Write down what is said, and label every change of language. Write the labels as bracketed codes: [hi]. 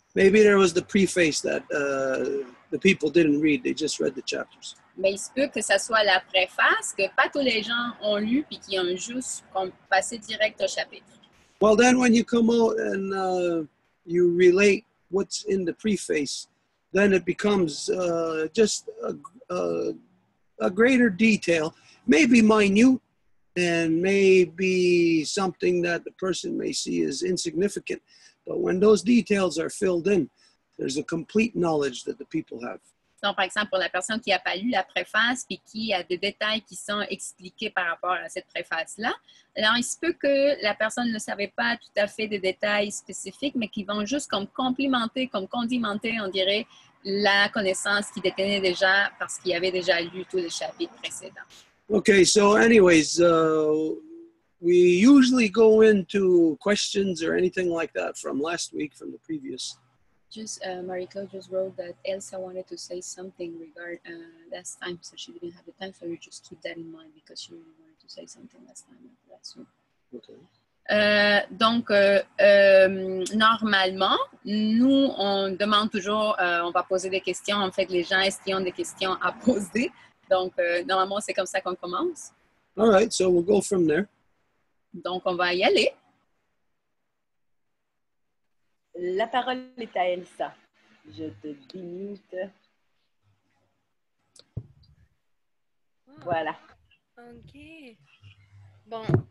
[en] Maybe there was the preface that the people didn't read. They just read the chapters. [fr] Mais il se peut que ça soit la préface que pas tous les gens ont lu puis qui ont juste passé direct au chapitre. [en] Well, then when you come out and you relate what's in the preface, then it becomes just a greater detail, maybe minute, and maybe something that the person may see as insignificant. But when those details are filled in, there's a complete knowledge that the people have. [fr] Donc, par exemple, pour la personne qui n'a pas lu la préface puis qui a des détails qui sont expliqués par rapport à cette préface-là, alors il se peut que la personne ne savait pas tout à fait des détails spécifiques, mais qui vont juste comme complimenter, comme condimenter, on dirait, la connaissance qu'il détenait déjà parce qu'il avait déjà lu tous les chapitres précédents. [en] Okay, so anyways, we usually go into questions or anything like that from last week, from the previous. Just Marie-Claude just wrote that Elsa wanted to say something regarding last time, so she didn't have the time, so you just keep that in mind because she really wanted to say something last time. Okay. [fr] Donc, normalement, nous, on demande toujours, on va poser des questions. En fait, les gens, est-ce qu'ils ont des questions à poser? Donc, normalement, c'est comme ça qu'on commence. [en] All right, so we'll go from there. [fr] Donc, on va y aller. La parole est à Elsa. Je te démute. Voilà. Ok. Bon.